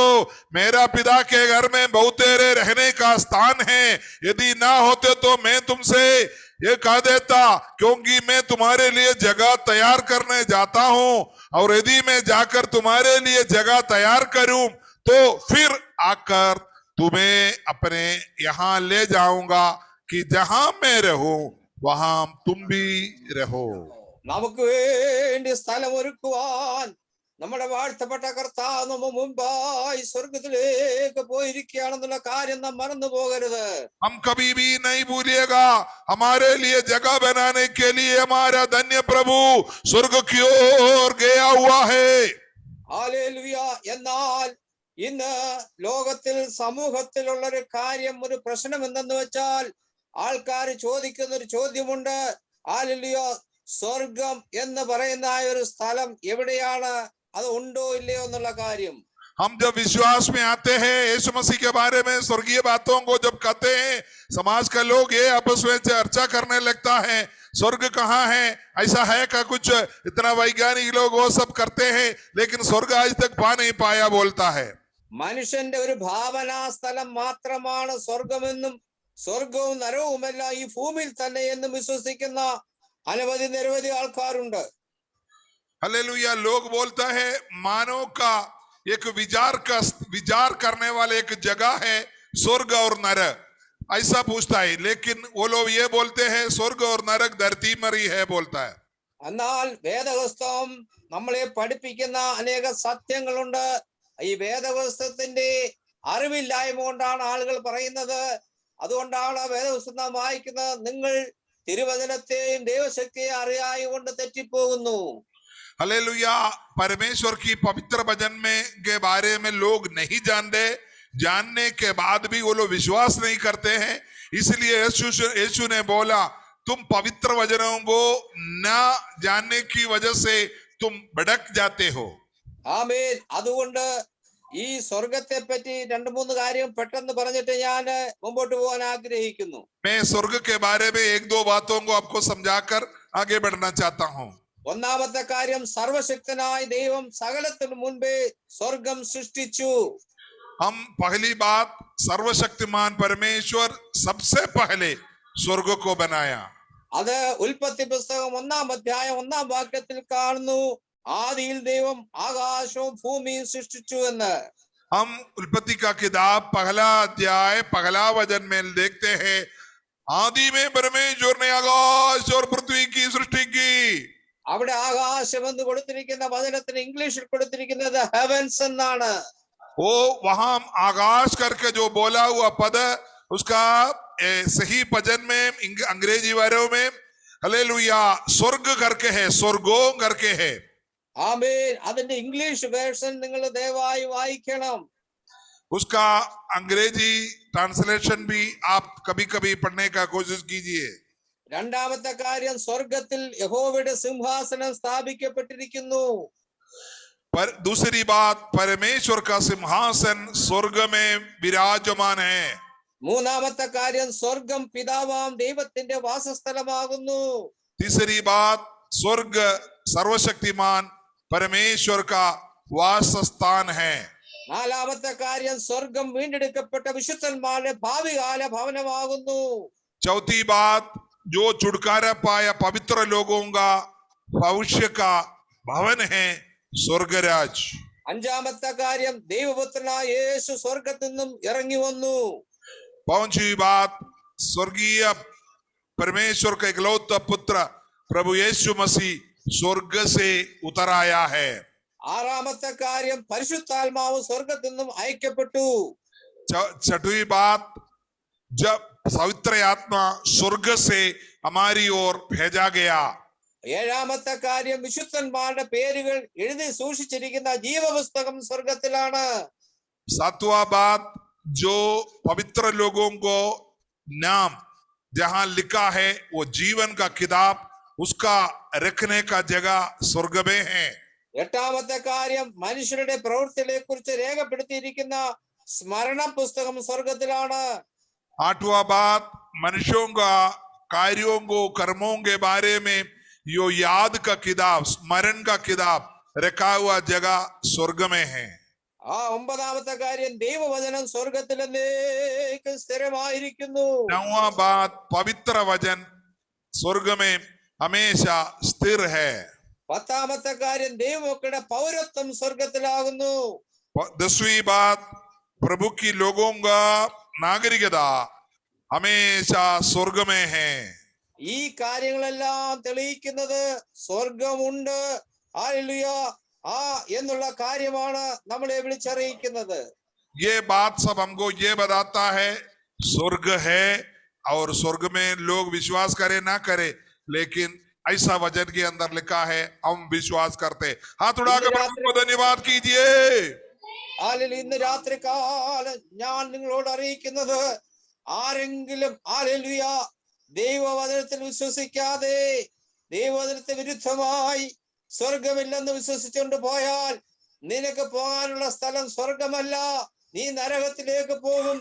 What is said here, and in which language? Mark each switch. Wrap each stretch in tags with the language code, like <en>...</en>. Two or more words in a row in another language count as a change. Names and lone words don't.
<hi>मेरा पिता के घर में बहुतेरे रहने का स्थान है, यदि ना होते तो मैं तुमसे ये कह देता, क्योंकि मैं तुम्हारे लिए जगह तैयार करने जाता हूं, और यदि मैं जाकर तुम्हारे लिए जगह तैयार करूं तो फिर आकर तुम्हें अपने यहां ले जाऊंगा, कि जहां मैं रहूं वहां तुम भी रहो।</hi> <ml>നമുക്ക് വേണ്ടി സ്ഥലം ഒരുക്കുവാൻ നമ്മുടെ വാഴ്ത്തപ്പെട്ട കർത്താവ് നമ്മ മുമ്പായി സ്വർഗത്തിലേക്ക് പോയിരിക്കുകയാണെന്നുള്ള കാര്യം നാം മറന്നു പോകരുത്.</ml> <hi>हम कभी भी नहीं भूलिएगा, हमारे लिए जगह बनाने के लिए हमारा धन्य प्रभु स्वर्ग की ओर गया हुआ है।</hi> <ml>ഹല്ലേലൂയ. എന്നാൽ ഇന്ന് ലോകത്തിൽ സമൂഹത്തിലുള്ള ഒരു കാര്യം, ഒരു പ്രശ്നം എന്തെന്ന് വെച്ചാൽ, ആൾക്കാർ ചോദിക്കുന്ന ഒരു ചോദ്യമുണ്ട്, ഹല്ലേലൂയ, സ്വർഗം എന്ന് പറയുന്ന ഒരു സ്ഥലം എവിടെയാണ്, അത് ഉണ്ടോ ഇല്ലയോ എന്നുള്ള കാര്യം.</ml> <hi>हम जब विश्वास में आते हैं, यीशु मसीह के बारे में स्वर्गीय बातों को जब कहते हैं, समाज का लोग ये आपस में चर्चा करने लगता है, स्वर्ग कहाँ है, ऐसा है का कुछ, इतना वैज्ञानिक लोग वो सब करते हैं, लेकिन स्वर्ग आज तक पा नहीं पाया बोलता है।</hi> <ml>മനുഷ്യന്റെ ഒരു ഭാവനാ സ്ഥലം മാത്രമാണ് സ്വർഗമെന്നും സ്വർഗവും നരവുമെല്ലാം ഈ ഭൂമിയിൽ തന്നെ എന്നും വിശ്വസിക്കുന്ന അനവധി നിരവധി ആൾക്കാരുണ്ട്.</ml> <hi>हालेलुया। लोग बोलता है मानव का एक विचार करने वाले एक जगह है स्वर्ग और नरक, ऐसा पूछता है, लेकिन वो लोग ये बोलते हैं स्वर्ग और नरक धरती पर ही है बोलता है।</hi> <ml>എന്നാൽ വേദപുസ്തകം നമ്മളെ പഠിപ്പിക്കുന്ന അനേക സത്യങ്ങളുണ്ട്. ഈ വേദപുസ്തകത്തിന്റെ അറിവില്ലായ്മ കൊണ്ടാണ് ആളുകൾ പറയുന്നത്. അതുകൊണ്ടാണ് വേദപുസ്തകം വായിക്കുന്നത്, നിങ്ങൾ തിരുവചനത്തെയും ദൈവശക്തിയെ അറിയായി കൊണ്ട് തെറ്റിപ്പോകുന്നു.</ml> <hi>हालेलुया। परमेश्वर की पवित्र वचन में के बारे में लोग नहीं जानते, जानने के बाद भी वो लोग विश्वास नहीं करते हैं। इसलिए यीशु ने बोला, तुम पवित्र वचनों को न जानने की वजह से तुम भटक जाते हो।</hi> <ml>ആമേൻ. അതുകൊണ്ട് ഈ സ്വർഗത്തെ പറ്റി 2-3 കാര്യം പെട്ടെന്ന് പറഞ്ഞിട്ട് ഞാൻ മുമ്പോട്ട് പോകാൻ ആഗ്രഹിക്കുന്നു.</ml> <hi>मैं स्वर्ग के बारे में 1-2 बातों को आपको समझाकर आगे बढ़ना चाहता हूँ।</hi> <ml>ഒന്നാമത്തെ കാര്യം, സർവശക്തനായ ദൈവം സകലത്തിനു മുൻപേ സ്വർഗം സൃഷ്ടിച്ചു.</ml> <hi>हम पहली बात, सर्वशक्तिमान परमेश्वर सबसे पहले स्वर्ग को बनाया।</hi> <ml>അത് ഉൽപ്പത്തി പുസ്തകം 1-ാം അധ്യായം 1-ാം വാക്യത്തിൽ കാണുന്നു, ആദിയിൽ ദൈവം ആകാശവും ഭൂമിയും സൃഷ്ടിച്ചു എന്ന്.</ml> <hi>हम उत्पत्ति का किताब 1 अध्याय 1 वचन में देखते हैं, आदि में परमेश्वर ने आकाश और पृथ्वी की सृष्टि की।</hi> <ml>അവിടെ ആകാശം എന്ന് കൊടുത്തിരിക്കുന്ന വചനത്തിന് ഇംഗ്ലീഷിൽ കൊടുത്തിരിക്കുന്നത് ഹെവൻസ് എന്നാണ്.</ml> <hi>वो वहां आकाश करके जो बोला हुआ पद, उसका सही वचन में अंग्रेजी वालों में हालेलुया स्वर्ग करके है, स्वर्गों करके है।</hi> <ml>ആമേൻ. അതിന്റെ</ml> <en>English version</en> <ml>നിങ്ങൾ ദയവായി വായിക്കണം.</ml> <hi>उसका अंग्रेजी ट्रांसलेशन भी आप कभी कभी पढ़ने का कोशिश कीजिए।</hi> <ml>രണ്ടാമത്തെ കാര്യം, സ്വർഗത്തിൽ യഹോവയുടെ സിംഹാസനം സ്ഥാപിക്കപ്പെട്ടിരിക്കുന്നു.</ml> <hi>पर दूसरी बात, परमेश्वर का सिंहासन स्वर्ग में विराजमान है।</hi> <ml>മൂന്നാമത്തെ കാര്യം, സ്വർഗം പിതാവാം ദൈവത്തിന്റെ വാസസ്ഥലമാകുന്നു.</ml> <hi>तीसरी बात, स्वर्ग सर्वशक्तिमान परमेश्वर का वास स्थान है।</hi> <ml>നാലാമത്തെ കാര്യം, സ്വർഗം വീണ്ടെടുക്കപ്പെട്ട വിശുദ്ധന്മാരുടെ ഭാവികാല ഭവനമാകുന്നു.</ml> <hi>चौथी बात, जो छुटकारा पाया पवित्र लोगों का भविष्य का भवन है स्वर्गराज।</hi> <ml>അഞ്ചാമത്തെ കാര്യം, ദൈവപുത്രനായ യേശു സ്വർഗത്തിൽ നിന്നും ഇറങ്ങി വന്നു.</ml> <hi>5वीं बात, स्वर्गीय परमेश्वर का इकलौता पुत्र प्रभु यीशु मसीह स्वर्ग से उतर आया है।</hi> <ml>ആറാമത്തെ കാര്യം, പരിശുദ്ധാത്മാവ് സ്വർഗത്തിൽ നിന്നും അയക്കപ്പെട്ടു.</ml> <hi>6वीं बात, जब पवित्र आत्मा स्वर्ग से हमारी ओर भेजा गया।</hi> <ml>ഏഴാമത്തെ കാര്യം, വിശുദ്ധന്മാരുടെ പേരുകൾ എഴുതി സൂക്ഷിച്ചിരിക്കുന്ന ജീവപുസ്തകം സ്വർഗത്തിലാണ്.</ml> <hi>7वां बात, जो पवित्र लोगों को नाम जहां लिखा है वो जीवन का किताब उसका रखने का जगह स्वर्ग में है।</hi> <ml>എട്ടാമത്തെ കാര്യം, മനുഷ്യരുടെ പ്രവൃത്തികളെ കുറിച്ച് രേഖപ്പെടുത്തിയിരിക്കുന്ന സ്മരണ പുസ്തകം സ്വർഗത്തിലാണ്.</ml> <hi>8वां बात, मनुष्यों का कार्यों को कर्मों के बारे में यो याद का किताब, स्मरण का किताब रखा हुआ जगह स्वर्ग में है।</hi> <ml>ഒമ്പതാമത്തെ കാര്യം, ദൈവവചനം സ്വർഗത്തിൽ എന്നേക്കും സ്ഥിരമായിരിക്കുന്നു.</ml> <hi>9वां बात, पवित्र वचन स्वर्ग में हमेशा स्थिर है।</hi> <ml>പത്താമത്തെ കാര്യം, ദൈവമക്കളുടെ പൗരത്വം സ്വർഗത്തിലാകുന്നു.</ml> <hi>10वीं बात, प्रभु की लोगों का नागरिकता हमेशा स्वर्ग में है।</hi> <ml>ഈ കാര്യങ്ങളെല്ലാം തെളിയിക്കുന്നത് സ്വർഗമുണ്ട്, ഹല്ലേലൂയ, എന്നുള്ള കാര്യമാണ് നമ്മളെ വിളിച്ചറിയിക്കുന്നത്.</ml> <hi>ये बात सब हमको ये बताता है स्वर्ग है, और स्वर्ग में लोग विश्वास करे ना करे, लेकिन ऐसा वचन के अंदर लिखा है, हम विश्वास करते। हाथ उठाकर प्रभु को धन्यवाद कीजिए।</hi> <ml>ഹല്ലേലൂയ. ഇന്ന് രാത്രികാലം ഞാൻ നിങ്ങളോട് അറിയിക്കുന്നത്, ആരെങ്കിലും ഹല്ലേലൂയ ദൈവവചനത്തിൽ വിശ്വസിക്കാതെ ദൈവവചനത്തെ വിരുദ്ധമായി സ്വർഗമില്ലെന്ന് വിശ്വസിച്ചുകൊണ്ട് പോയാൽ നിനക്ക് പോകാനുള്ള സ്ഥലം സ്വർഗമല്ല, നീ നരകത്തിലേക്ക് പോകും.</ml>